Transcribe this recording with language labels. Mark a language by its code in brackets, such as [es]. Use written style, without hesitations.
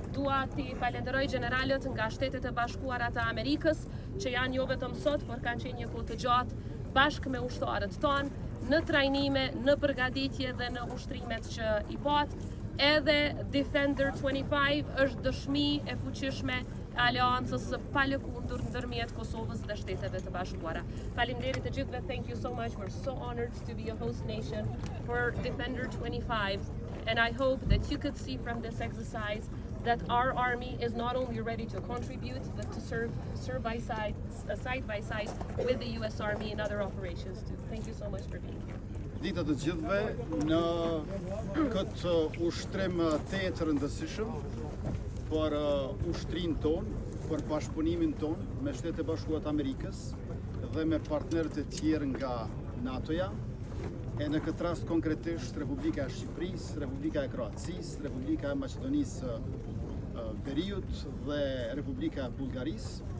[sq] Dua t'i falenderoj generalët nga Shtetet e Bashkuara të Amerikës, që janë jo vetëm sot, por kanë qenë një kohë të gjatë bashkë me ushtarët tonë, në trajnime, në përgatitje dhe në ushtrimet që i pat. Edhe Defender 25 është dëshmi e fuqishme aleancës së palëkundur ndërmjet Kosovës dhe Shteteve të Bashkuara. Faleminderit të gjithëve. [en] Thank you so much. We're so honored to be a host nation for Defender 25, and I hope that you could see from this exercise that our army is not only ready to contribute, but to serve side by side with the US Army in other operations too. Thank you so much for being here. [sq] Ditë të gjithëve në këtë ushtrim të rëndësishëm për ushtrin tonë, për bashkëpunimin tonë me Shtetet e Bashkuara të Amerikës dhe me partnerët e tjerë nga NATO-ja, e në këtë rast konkretisht Republika e Shqipërisë, Republika e Kroacisë, Republika e Maqedonisë Veriut dhe Republika e Bullgarisë,